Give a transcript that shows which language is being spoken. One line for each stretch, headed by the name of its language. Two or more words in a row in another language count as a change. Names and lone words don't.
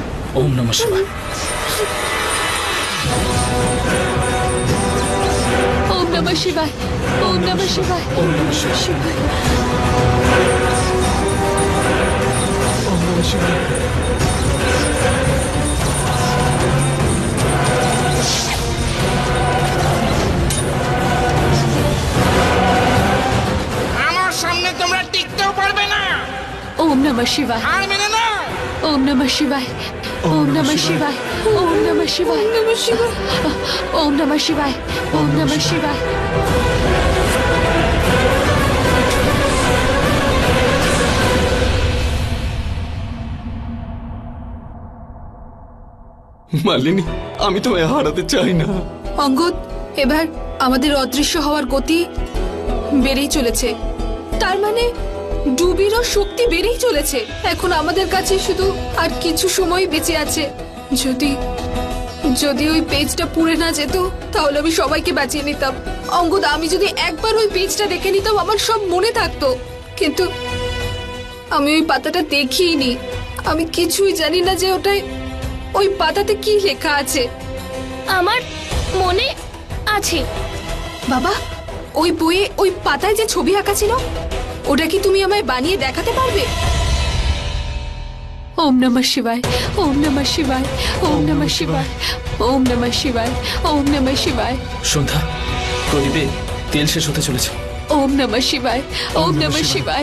Sanskrit: ওম নমঃ শিবায়। ওম নমঃ শিবায়, ওম নমঃ শিবায়, ওম নমঃ শিবায়। শিবায়।
Bangla: আমার সামনে তোমরা টিকতেও পারবে না।
Sanskrit: ওম নমঃ শিবায়,
Bangla: আর মেনে নাও।
Sanskrit: ওম নমঃ শিবায়, ওম নমঃ শিবায়, ওম নমঃ শিবায়, নমঃ শিবায়, ওম নমঃ শিবায়, ওম নমঃ শিবায়।
Bangla: মালিনী, আমি তোমায় হারাতে চাই না। অঙ্গদ, এবার আমাদের অদৃশ্য হওয়ার গতি বেড়েই চলেছে। তার মানে ডুবিরও শক্তি বেড়েই চলেছে। এখন আমাদের কাছে শুধু আর কিছু সময় বেঁচে আছে। যদি যদি ওই পেজটা পুড়ে না যেত তাহলে আমি সবাইকে বাঁচিয়ে নিতাম। অঙ্গদ, আমি যদি একবার ওই পেজটা দেখে নিতাম আমার সব মনে থাকতো, কিন্তু আমি ওই পাতাটা দেখিনি। আমি কিছুই জানি না যে ওটায় ওই পাতাতে কি লেখা আছে। আমার মনে আছে। বাবা, ওই বইয়ে ওই পাতায় যে ছবি আঁকা ছিল ওটা কি তুমি আমায় বানিয়ে দেখাতে পারবে?
Sanskrit: ওম নমঃ শিবায়, ওম নমঃ শিবায়, ওম নমঃ শিবায়, ওম নমঃ শিবায়, ওম নমঃ শিবায়,
Bangla: সন্ধ্যা, প্রদীপে তেল শেষ হতে চলেছে।
Sanskrit: ওম নমঃ শিবায়, ওম নমঃ শিবায়।